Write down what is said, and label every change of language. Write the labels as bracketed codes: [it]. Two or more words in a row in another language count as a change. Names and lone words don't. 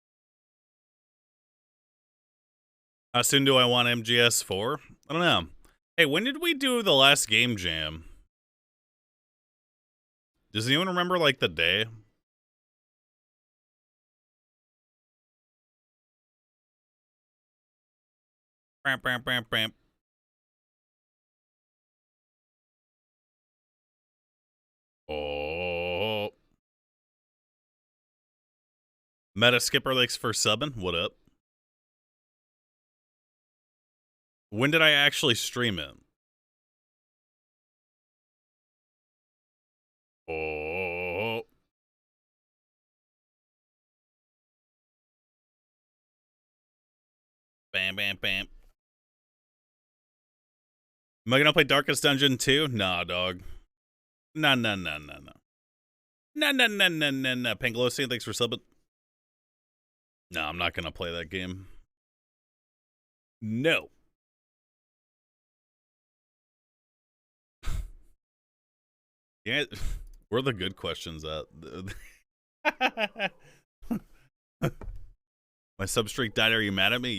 [en] How soon do I want MGS4? I don't know. Hey, when did we do the last game jam? Does anyone remember, like, the day? Bam, bam, bam, bam. Oh. Meta Skipper Lakes for subbing. What up? When did I actually stream it? Oh. Bam, bam, bam. Am I gonna play Darkest Dungeon 2? Nah, dog. Nah, nah, nah, nah, nah. Nah, nah, nah, nah, nah, nah. Panglossian, thanks for subbing. No, I'm not gonna play that game. No. Yeah, where are the good questions at? My substreak died. Are you mad at me?